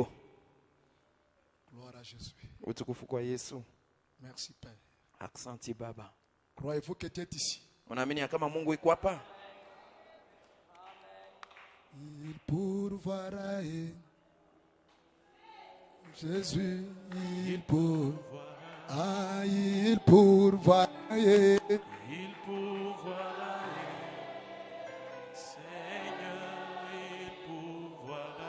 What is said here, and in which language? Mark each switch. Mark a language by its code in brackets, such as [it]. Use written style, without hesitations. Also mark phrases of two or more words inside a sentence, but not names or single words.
[fr] Gloire à Jésus. [sw] Utukufu kwa Yesu. [fr] Merci Père. [sw] Aksanti Baba. [fr] Croyez-vous que tu es ici? [sw] Unaamini kama Mungu iko hapa? [fr] Il pourvoira. Jésus, il pourvoira. Ah, il pourvoira. Il pourvoira. Seigneur, il pourvoira.